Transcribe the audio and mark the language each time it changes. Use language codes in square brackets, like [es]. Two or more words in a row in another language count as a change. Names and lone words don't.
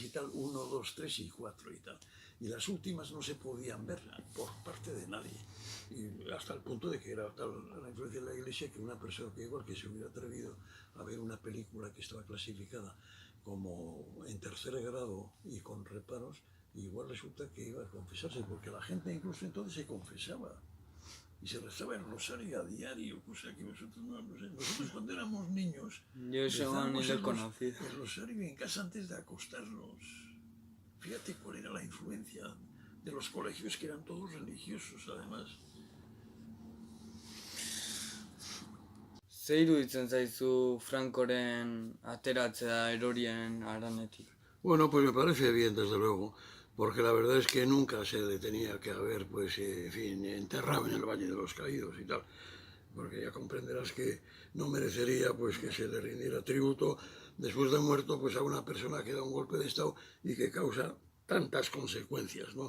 [es] y tal 1, 2, 3 y 4 y tal y las últimas no se podían ver por parte de nadie y hasta el punto de que era tal la influencia de la iglesia que una persona que igual que se hubiera atrevido a ver una película que estaba clasificada como en tercer grado y con reparos igual resulta que iba a confesarse, porque la gente incluso entonces se confesaba y se rezaba el rosario a diario, cosa que vosotros no lo sé. Nosotros cuando éramos niños Yo eso ni lo he conocido. el rosario en casa antes de acostarnos. Fíjate cuál era la influencia de los colegios que eran todos religiosos además. [eu] Ze iruditzen zaizu Francoren ateratzea erorien haranetik? [es] Bueno, pues me parece bien, desde luego, porque la verdad es que nunca se le tenía que haber, pues, en fin, enterrado en el Valle de los Caídos y tal, porque ya comprenderás que no merecería, pues, que se le rindiera tributo después de muerto, pues, a una persona que da un golpe de Estado y que causa tantas consecuencias, ¿no?